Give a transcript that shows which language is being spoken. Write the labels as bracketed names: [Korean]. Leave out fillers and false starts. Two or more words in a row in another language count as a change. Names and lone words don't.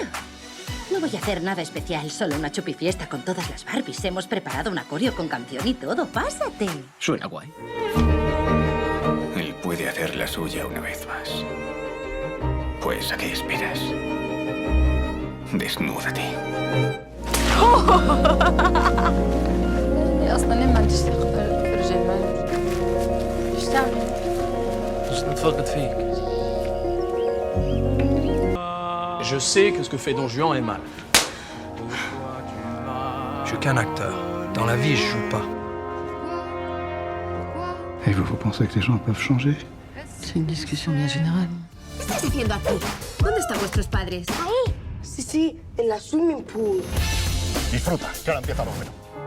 [Spanish] No voy a hacer nada especial, solo una chupifiesta con todas las Barbies. Hemos preparado un acorio con canción y todo. ¡Pásate! Suena guay. Él puede hacer la suya una vez más. Pues, ¿a qué esperas? Desnúdate. [Arabic] اصلا ما عنديش ثقه في الرجال ما يشتغل باش نتفقد فيك. [French] Je sais que ce que fait Don Juan est mal. Je suis qu'un acteur. Dans la vie, je joue pas. Et vous pensez que les gens peuvent changer? C'est une discussion bien générale. [Spanish] ¿Qué estás haciendo aquí? ¿Dónde están vuestros padres? Sí, en la [English] swimming pool. [Spanish] Disfruta, que ahora empieza lo bueno.